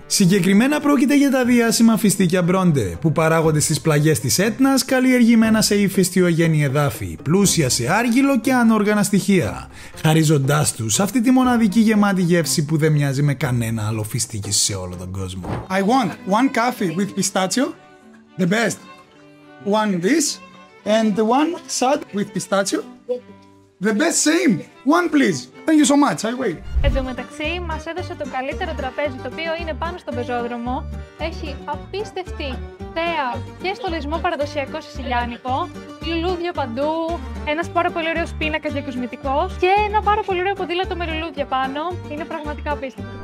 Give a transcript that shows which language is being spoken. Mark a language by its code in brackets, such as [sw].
[el] Συγκεκριμένα πρόκειται για τα διάσημα φιστίκια Μπρόντε, που παράγονται στις πλαγιές της Έτνας, καλλιεργημένα σε ηφαιστειογενή εδάφη, πλούσια σε άργυλο και ανόργανα στοιχεία, χαρίζοντάς τους αυτή τη μοναδική γεμάτη γεύση που δεν μοιάζει με κανένα άλλο φιστίκι σε όλο τον κόσμο. [en] I want one coffee with pistachio, the best. One this and the one sad with pistachio. The best same. One please. Thank you so much. I wait. [el] Εν τω μεταξύ, μας έδωσε το καλύτερο τραπέζι, το οποίο είναι πάνω στον πεζόδρομο. Έχει απίστευτη θέα και στολισμό παραδοσιακό σicilianico, λουλούδια παντού, ένας πάρα πολύ ωραίος πίνακας διακοσμητικός και ένα πάρα πολύ ωραίο ποδήλατο με λουλούδια πάνω. Είναι πραγματικά απίστευτο.